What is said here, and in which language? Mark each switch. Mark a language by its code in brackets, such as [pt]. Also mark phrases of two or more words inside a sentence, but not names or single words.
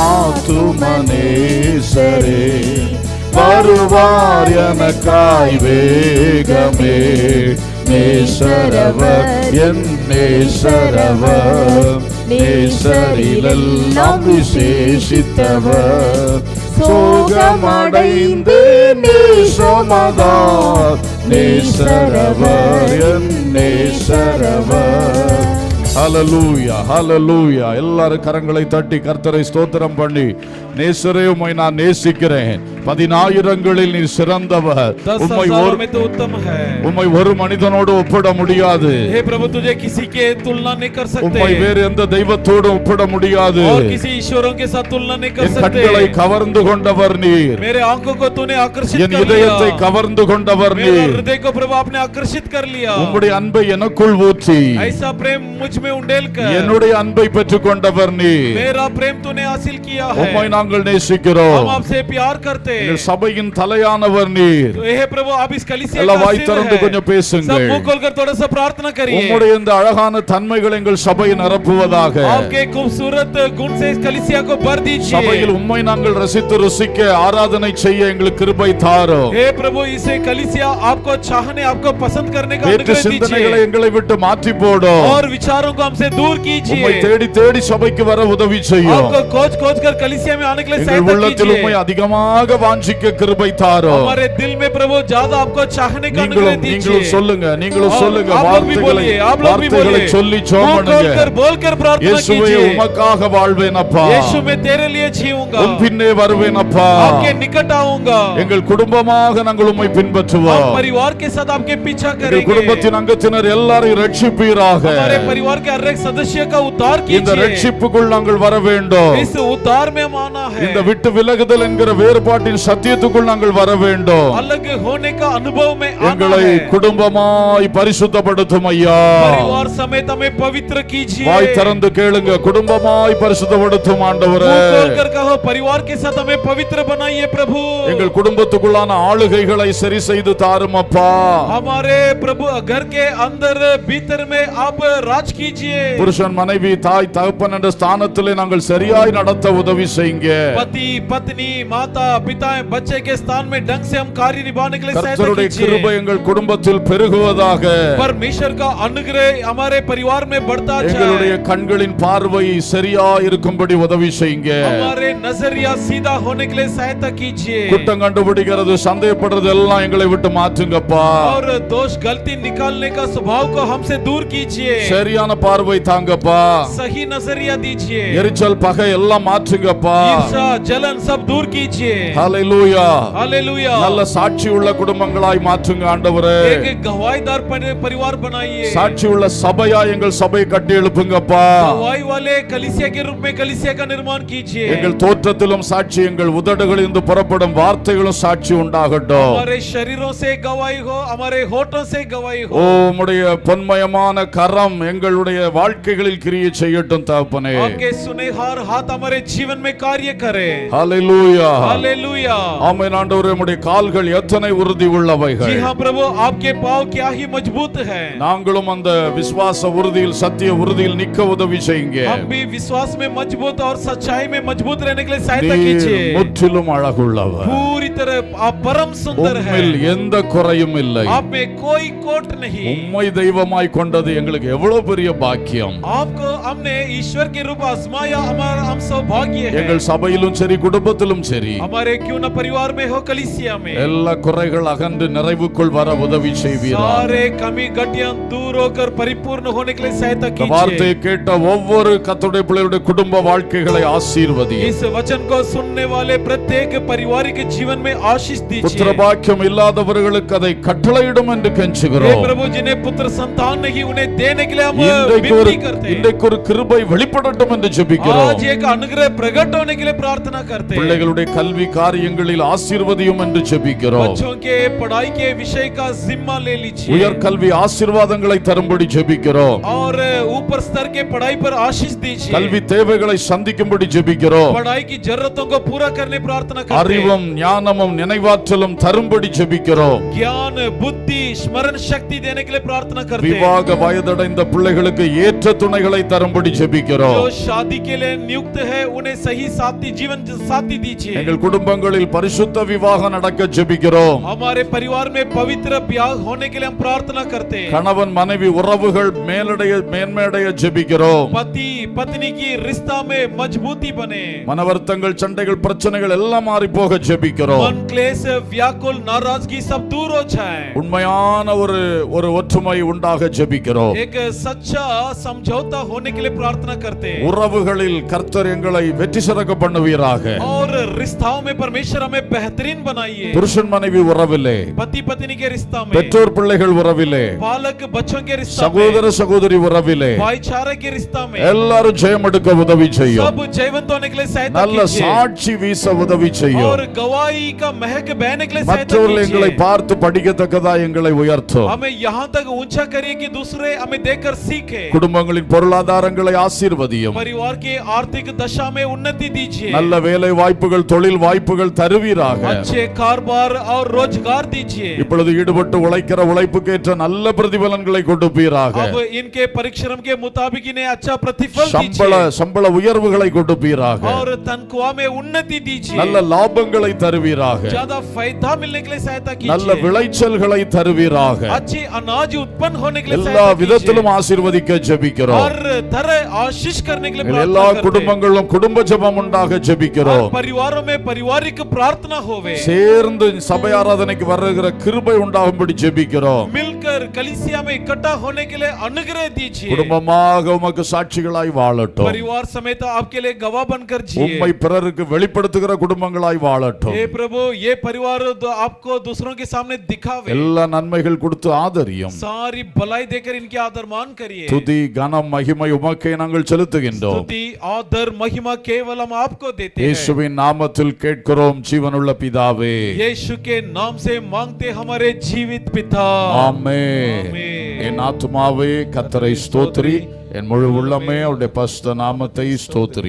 [ta] ஆத்துமனேசரே வருவார் எனக்காய் வேகமே நேசரவர் என் நேசரவர் நேசரிலெல்லாம் விசேஷித்தவர் சோகமடைந்து நேசமதார் நேசரவர் என் நேசரவர். ஹல்லேலூயா ஹல்லேலூயா. எல்லாரும் கரங்களை தட்டி கர்த்தரை ஸ்தோத்திரம் பண்ணி, நேசரே உம்மை நான் நேசிக்கிறேன், 10,000ங்களில் நீர் சிறந்தவர், உம்மை ஒரு மனிதனோடு ஒப்பிட முடியாது, [hi] हे प्रभु तुझे किसी के तुलना नहीं कर सकते, [ta] உம்மை வேறு எந்த தெய்வத்தோடு ஒப்பிட முடியாது, [hi] और किसी ईश्वरों के साथ तुलना नहीं कर [ta] என் [hi] सकते. [ta] கண்களை கவர்ந்து கொண்டவர் நீர், [hi] मेरे आंखों को तूने आकर्षित [ta] என் [hi] कर [ta] இதயத்தை [hi] लिया, [ta] கவர்ந்து கொண்டவர் [hi] मेरे [ta] நீர், [hi] हृदय को प्रभु आपने आकर्षित कर लिया, [ta] உம்முடைய அன்பை எனக்குள் ஊற்றி [hi] ऐसा प्रेम मुझ में उंडेल कर [ta] என்னுடைய அன்பை பெற்றுக் கொண்டவர் நீர். [hi] मेरा प्रेम तूने हासिल किया है, [ta] உம்மை நாங்கள் நேசிக்கிறோம். [hi] हम आपसे प्यार करते हैं, [ta] எங்கள் சபையின் தலையானவர் நீர். [hi] तो हे प्रभु आप इस कलीसिया [ta] எல்லாம் [hi] का [ta] வாய் [hi] सिर [ta] திறந்து [hi] है, [ta] கொஞ்சம் பேசுங்கள். [hi] सब मुंह खोलकर थोड़ा सा प्रार्थना करिए, [ta] உம்முடைய இந்த அழகான தன்மைகள் எங்கள் சபையை நிரப்புவதாக. [hi] आपके खूबसूरत गुण से इस कलीसिया को भर दीजिए, [ta] சபையில் உம்மை நாங்கள் ரசித்து ருசிக்க ஆராதனை செய்ய எங்களுக்கு கிருபை தாரும். [hi] हे प्रभु इसे कलीसिया आपको चाहने आपको पसंद करने का [ta] வேற்று [hi] अनुग्रह [ta] சிந்தனைகளை [hi] दीजिए, [ta] எங்களை விட்டு மாற்றி போடும். [hi] और विचारों को हमसे दूर [ta] உம்மை [hi] कीजिए, [ta] தேடி தேடி சபைக்கு வர உதவி செய்யும். [hi] आपको खोज खोज कर कलीसिया में आने के लिए [ta] எங்கள் [hi] सहायता [ta] உள்ளத்தில் உம்மை [hi] कीजिए, [ta] அதிகமாக வாஞ்சிக்க கிருபை தாரும். [hi] हमारे दिल में प्रभु ज्यादा आपको चाहने का अनुग्रह [ta] நீங்களும் [hi] दीजिए, [ta] சொல்லுங்க, நீங்களும் சொல்லுங்க, [hi] आप लोग भी बोलिए, आप लोग भी [ta] வார்த்தைகளை [hi] बोलिए, [ta] சொல்லி [hi] मुंह [ta] ஜெபம் [hi] खोलकर [ta] பண்ணுங்க. [hi] बोलकर प्रार्थना [ta] இயேசுவே [hi] कीजिए, [ta] உமக்காக வாழ்வேன் அப்பா, [hi] यीशु मैं तेरे लिए जीऊंगा, [ta] உம் பின்னே வருவேன் அப்பா, [hi] आपके निकट आऊंगा, [ta] எங்கள் குடும்பமாக நாங்கள் உம்மை [hi] हम [ta] பின்பற்றுவோம். [hi] परिवार के साथ आपके पीछा [ta] எங்கள் [hi] करेंगे, [ta] குடும்பத்தின் அங்கத்தினர் எல்லாரையும் ரட்சிப்பீராக. [hi] हमारे परिवार के हर एक सदस्य का उद्धार [ta] இந்த [hi] कीजिए, [ta] ரட்சிப்புக்குள் நாங்கள் வர வேண்டும். [hi] इस उद्धार में माना है, [ta] இந்த விட்டு விலகுதல் என்கிற வேறுபாட்டின் சத்தியத்துக்குள் நாங்கள் வர வேண்டும். [hi] अलग होने का अनुभव में आना [ta] எங்களை [hi] है, [ta] குடும்பமாய் பரிசுத்தப்படுத்தும் ஐயா. [hi] परिवार समेत हमें पवित्र कीजिए, [ta] வாய் திறந்து கேளுங்க, குடும்பமாய் பரிசுத்தப்படுத்தும் ஆண்டவரே. [hi] मुंह खोलकर कहो परिवार के साथ हमें पवित्र बनाइए प्रभु, [ta] எங்கள் குடும்பத்துக்குள்ளான ஆளுகைகளை சரி செய்து தாரும் அப்பா. [hi] हमारे प्रभु घर के अंदर भीतर में आप राज कीजिए, [ta] புருஷன் மனைவி தாய் தகப்பன் என்ற ஸ்தானத்திலே நாங்கள் சரியாய் நடத்த உதவி செய்யுங்க. [hi] पति पत्नी माता पिता बच्चे के स्थान में ढंग से हम कार्य निभाने के लिए सहायता [ta] கர்த்தருடைய கிருபை [hi] कीजिए, [ta] எங்கள் குடும்பத்தில் பெருகுவதாக. [hi] परमेश्वर का अनुग्रह हमारे परिवार में बढ़ता [ta] எங்களுடைய [hi] जाए, [ta] கண்களின் பார்வை சரியாய் இருக்கும்படி உதவி செய்யுங்க. [hi] हमारे नजरिया सीधा होने के लिए सहायता कीजिए, [ta] குற்றம் கண்டுபிடிக்கிறது சந்தேகப்படுறது எல்லாம் எங்களை விட்டு மாற்றுங்கப்பா. [hi] और दोष गलती निकालने का स्वभाव को हमसे दूर कीजिए, [ta] சரியான பார்வை தாங்கப்பா. [hi] सही नजरिया दीजिए, [ta] எரிச்சல் பகை எல்லாம் மாற்றுங்கப்பா. [hi] ईर्ष्या जलन सब दूर कीजिए, [ta] ஹல்லேலூயா. [hi] हालेलुया, [ta] நல்ல சாட்சி உள்ள குடும்பங்களாய் மாற்றுங்க ஆண்டவரே. [hi] एक गवाहीदार परिवार बनाइए, [ta] சாட்சி உள்ள சபையா எங்கள் சபை கட்டி எழுப்புங்கப்பா. [hi] गवाही वाले कलीसिया के रूप में कलीसिया का निर्माण कीजिए, [ta] எங்கள் தோற்றத்திலும் சாட்சி, எங்கள் உதடுகளிலிருந்து புறப்படும் வார்த்தைகளும் சாட்சி உண்டாகட்டும். [hi] हमारे शरीरों से गवाही हो, हमारे होठों से गवाही [ta] ஓ [hi] हो, [ta] உம்முடைய பொன்மயமான கரம் எங்களுடைய வாழ்க்கைகளில் கிரியை செய்யட்டும் தகப்பனே. [hi] आपके सुनेहार हाथ हमारे जीवन में कार्य करे, [ta] ஹல்லேலூயா. [hi] हालेलुया, [ta] ஆமென் ஆண்டவரே, உம்முடைய கால்கள் எத்தனை உறுதி [hi] जी [ta] உள்ளவைகள். [hi] हाँ प्रभु आपके पांव क्या ही मजबूत है, [ta] நாங்களும் அந்த விசுவாச உறுதியில் சத்திய உறுதியில் நிக்க உதவி செய்யுங்க. [hi] हम भी विश्वास में मजबूत और सच्चाई में मजबूत रहने के लिए सहायता [ta] நீர் [hi] कीजिए, [ta] முற்றிலும் அழகுள்ளவர். [hi] पूरी तरह आप परम सुंदर है, [ta] உம்மில் எந்த குறையும் இல்லை. [hi] आप में कोई कोट नहीं, [ta] உம்மை தெய்வமாய் கொண்டது எங்களுக்கு எவ்வளவு பெரிய பாக்கியம். [hi] आपको हमने ईश्वर के रूप आजमाया, हमारा हम सौभाग्य है, [ta] எங்கள் சபையிலும் சரி குடும்பத்திலும் சரி [hi] हमारे क्यों ना परिवार में हो, कलीसिया में [ta] எல்லா குறைகள் அகன்று நிறைவுக்குள் வர உதவி செய்வீராக. [hi] सारे कमी गड्डियां दूर होकर परिपूर्ण होने के लिए सहायता [ta] இந்த வார்த்தையை [hi] कीजिए। [ta] கேட்ட ஒவ்வொரு கர்த்தருடைய பிள்ளைகளுடைய குடும்ப வாழ்க்கைகளை ஆசீர்வதியும். [hi] इस वचन को सुनने वाले प्रत्येक पारिवारिक जीवन में आशीष दीजिए। [ta] புத்திர பாக்கியம் இல்லாதவர்களுக்கு அதை கட்டளையிடும் என்று [hi] हे [ta] கெஞ்சுகிறோம். [hi] प्रभु, जिन्हें पुत्र संतान नहीं उन्हें देने के लिए हम [ta] இன்றைக்கு [hi] विनती करते हैं। [ta] இன்றைக்கு ஒரு கிருபை வெளிப்படட்டும் என்று ஜெபிக்கிறோம். [hi] आज एक अनुग्रह प्रकट होने के लिए प्रार्थना करते हैं। [ta] பிள்ளைகளுடைய கல்வி காரியங்களில் ஆசீர்வதியும் என்று ஜெபிக்கிறோம். [hi] बच्चों के पढ़ाई के विषय का जिम्मा ले लीजिए [ta] உயர் கல்வி ஆசீர்வாதங்களை தரும்படி ஜெபிக்கிறோம். [hi] और ऊपर स्तर के पढ़ाई पर आशीष दीजिए। [ta] கல்வி தேவைகளை சந்திக்கும்படி ஜெபிக்கிறோம். [hi] पढ़ाई की जरूरतों को पूरा करने प्रार्थना करते हैं। [ta] அறிவும் ஞானமும் நினைவாற்றலும் தரும்படி ஜெபிக்கிறோம். [hi] ज्ञान, बुद्धि, स्मरण शक्ति देने के लिए प्रार्थना करते हैं। [ta] விவாக வயதடைந்த பிள்ளைகளுக்கு ஏற்ற துணைகளை தரும்படி ஜெபிக்கிறோம். [hi] जो शादी के लिए नियुक्त है उन्हें सही साथी, जीवन साथी दीजिए। [ta] எங்கள் குடும்பங்களில் பரிசுத்த விவாகம் நடக்க ஜெபிக்கிறோம். [hi] हमारे परिवार में पवित्र ब्याह होने के लिए हम प्रार्थना करते हैं। [ta] கணவன் மனைவி உறவுகள் மேன்மையடைய ஜெபிக்கிறோம். [hi] पति पत्नी की रिश्ता में मजबूती बने। [ta] மனவர்த்தங்கள் சண்டைகள் பிரச்சனைகள் எல்லாம் மாறி போக ஜெபிக்கிறோம். [hi] मन क्लेश, व्याकुल, नाराजगी सब दूर हो जाए। [ta] உண்மையான ஒரு ஒற்றுமை உண்டாக ஜெபிக்கிறோம். [hi] एक सच्चा समझौता होने के लिए प्रार्थना करते हैं। [ta] உறவுகளில் கர்த்தர் எங்களை வெற்றி சிறக்க பண்ணுவீராக. [hi] और रिश्ताओं में परमेश्वर हमें बेहतरीन बनाइए। [ta] புருஷன் மனைவி உறவிலே, [hi] पति पत्नी के रिश्ता में, [ta] பெற்றோர் பிள்ளைகள் உறவிலே, [hi] बालक बच्चों के रिश्ता में, [ta] சகோதர சகோதரி உறவிலே [hi] भाईचारे के रिश्ता में [ta] எல்லாரும் ஜெயம் எடுக்க உதவி செய்யும். [hi] सब जयवंत होने के लिए सहायता [ta] நல்ல [hi] कीजिए। [ta] சாட்சி வீச உதவி செய்யும். [hi] और गवाही का महक बहने के लिए सहायता [ta] மற்றவர்கள் எங்களை [hi] कीजिए। [ta] பார்த்து படிக்கத்தக்கதா எங்களை உயர்த்தும். [hi] हमें यहाँ तक ऊंचा करिए कि दूसरे हमें देखकर सीखे। [ta] குடும்பங்களின் பொருளாதாரங்களை ஆசீர்வதியும். [hi] परिवार के आर्थिक दशा में उन्नति दीजिए। [ta] நல்ல வேலை வாய்ப்புகள் தொழில் வாய்ப்புகள் தருவீராக. [hi] अच्छे कारोबार और रोजगार दीजिए। [ta] இப்பொழுது ஈடுபட்டு உழைக்கிற உழைப்புக்கேற்ற நல்ல பிரதிபலன்களை கொடுப்பீராக. [hi] अब इनके परिश्रम के मुताबिक इन्हें अच्छा प्रतिफल [ta] சம்பள உயர்வுகளை கொடுப்பீராக. [hi] और तनख्वाह में उन्नति दीजिए। [ta] நல்ல லாபங்களை தருவீராக. [hi] ज्यादा फायदा मिलने के लिए सहायता [ta] நல்ல [hi] कीजिए। [ta] விளைச்சல்களை தருவீராக. [hi] अच्छे अनाज उत्पन्न होने के लिए [ta] எல்லா [hi] सहायता [ta] விதத்திலும் [hi] कीजिए। [ta] ஆசீர்வதிக்க ஜெபிக்கிறோம். [hi] हर तरह आशीष करने के लिए [ta] எல்லா [hi] प्रार्थना करते हैं। [ta] குடும்பங்களும் குடும்ப ஜெபம் உண்டாக ஜெபிக்கிறோம். [hi] और परिवारों में पारिवारिक प्रार्थना होवे। [ta] சேர்ந்து சபை ஆராதனைக்கு வருகிற கிருபை உண்டாகும்படி ஜெபிக்கிறோம். [hi] मिलकर कलीसिया में इकट्ठा होने के लिए अनुग्रह दीजिए। [ta] குடும்பமாக உமக்கு சாட்சிகளாய் வாழட்டும். [hi] परिवार समेत आपके लिए गवाह बनकर जिए। [ta] உம்மை பிறருக்கு வெளிப்படுத்துகிற குடும்பங்களாய் வாழட்டும். [hi] हे प्रभु, ये परिवार आपको दूसरों के सामने दिखावे। [ta] எல்லா நன்மைகள் கொடுத்து ஆதரியும். [hi] सारी भलाई देकर इनके आदर मान करिए। [ta] துதி கனம் மகிமை உமக்கே நாங்கள் செலுத்துகின்றோம். [hi] स्तुति आदर महिमा केवल हम आपको देते हैं। [ta] இயேசுவின் நாமத்தில் கேட்கிறோம் ஜீவனுள்ள பிதாவே. [hi] यीशु के नाम से मांगते हमारे जीवित पिता। [ta] ஆமென். என் ஆத்துமாவே கர்த்தரை ஸ்தோத்திரி, என் முழு உள்ளமே அவருடைய பரிசுத்த நாமத்தை ஸ்தோத்திரி.